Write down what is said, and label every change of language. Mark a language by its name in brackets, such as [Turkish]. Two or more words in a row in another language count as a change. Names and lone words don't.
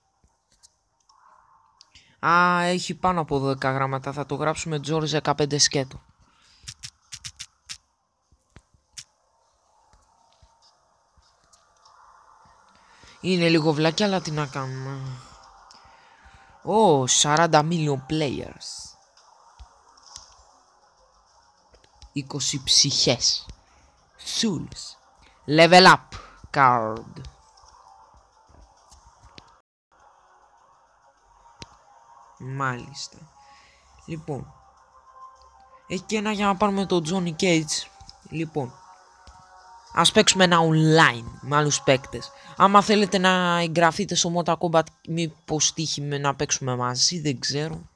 [Greek] Έχει πάνω από 12 γράμματα. Θα το γράψουμε George 15 σκέτο. Είναι λίγο βλάκια, αλλά τι να κάνουμε. [English] 40 million players. [Greek] 20 ψυχές. [English] Souls. Level up card. [Greek] Μάλιστα. Λοιπόν. Έχει και ένα για να πάρουμε το Johnny Cage. Λοιπόν. Ας παίξουμε ένα online με άλλους παίκτες. Άμα θέλετε να εγγραφείτε στο Mortal Kombat, μήπως τύχει να παίξουμε μαζί, δεν ξέρω.